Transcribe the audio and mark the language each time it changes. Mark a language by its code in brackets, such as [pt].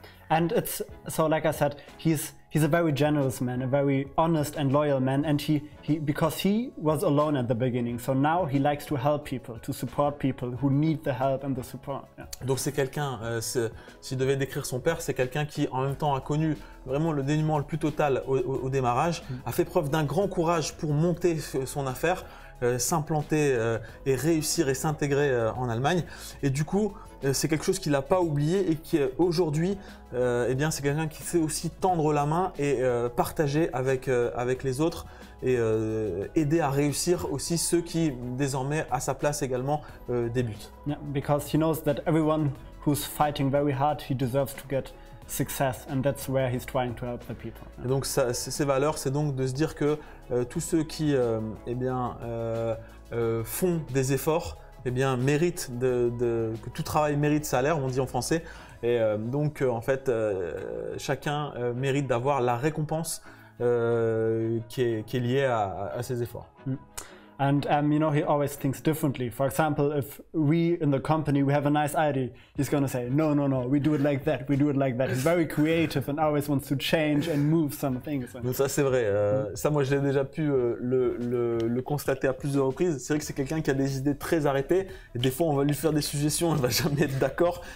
[en] And it's so, like I said, he's a very generous man, a very honest and loyal man, and he because he was alone at the beginning, so now he likes to help people, to support people who need the help and the support. Yeah. [fr] Donc c'est quelqu'un, s'il devait décrire son père, c'est quelqu'un qui en même temps a connu vraiment le dénuement le plus total au démarrage, a fait preuve d'un grand courage pour monter son affaire, s'implanter et réussir et s'intégrer en Allemagne. Et du coup, c'est quelque chose qu'il n'a pas oublié et qui aujourd'hui, eh bien, c'est quelqu'un qui sait aussi tendre la main et partager avec les autres et aider à réussir aussi ceux qui désormais à sa place également débutent. [en] Yeah, because he knows that everyone who's fighting very hard, he deserves to get success, and that's where he's trying to help the people. [fr] Et donc ses valeurs, c'est donc de se dire que tous ceux qui eh bien, font des efforts, eh bien, méritent que tout travail mérite salaire, on dit en français. Et donc en fait, chacun mérite d'avoir la récompense qui est liée à ses efforts. [en] And you know, he always thinks differently. For example, if we in the company, we have a nice idea, he's going to say, no, we do it like that, we do it like that. He's very creative and always wants to change and move some things. [fr] Donc ça c'est vrai, ça moi j'ai déjà pu le constater à plusieurs reprises. C'est vrai que c'est quelqu'un qui a des idées très arrêtées et des fois on va lui faire des suggestions, il va jamais être d'accord.